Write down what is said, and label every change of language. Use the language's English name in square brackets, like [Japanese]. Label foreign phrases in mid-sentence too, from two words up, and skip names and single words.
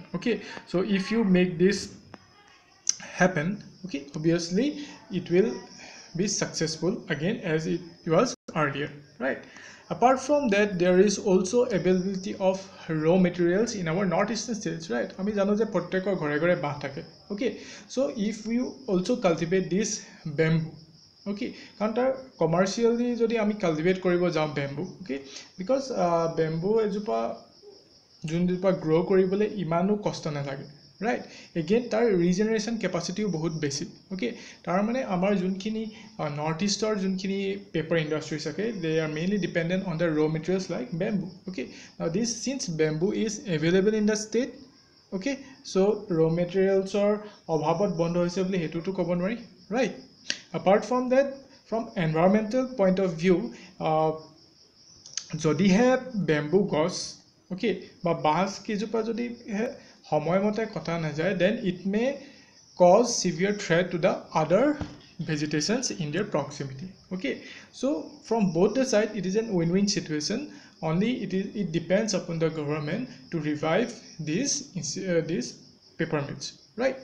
[English] Okay, so if you make this happen, okay, obviously it will be successful again as it was earlier, right? Apart from that, there is also availability of raw materials in our northeastern states, right? [Assamese] আমি জানো যে প্ৰত্যেকৰ ঘৰে ঘৰে বাঁহ থাকে, [English] okay? So if you also cultivate this bamboo, [Assamese] okay, কাৰণ তাৰ commercially যদি আমি cultivate কৰিব যাওঁ bamboo, [English] okay, because bamboo [Assamese] এজোপা যোনজোপা গ্ৰ' কৰিবলৈ ইমানো কষ্ট নালাগে, [English] right? [Assamese] Again তাৰ [English] regeneration capacityও [Assamese] বহুত বেছি, okay? তাৰ মানে আমাৰ যোনখিনি নৰ্থ ইষ্টৰ যোনখিনি [English] paper industries [Assamese] থাকে, [English] they are mainly dependent on the raw materials like bamboo, okay? Now this, since bamboo is available in the state, okay, so raw materialsৰ [Assamese] অভাৱত বন্ধ হৈছে বুলি হেতুটো ক'ব নোৱাৰি, [English] right? Apart from that, from environmental point of view, [Assamese] যদিহে বেম্বু গছ, okay, বা বাঁহ কেইজোপা যদি সময়মতে কটা নাযায়, [English] then it may cause severe threat to the other vegetations in their proximity, okay? So from both the side, it is an win-win situation. Only it depends upon the government to revive these paper mills, right?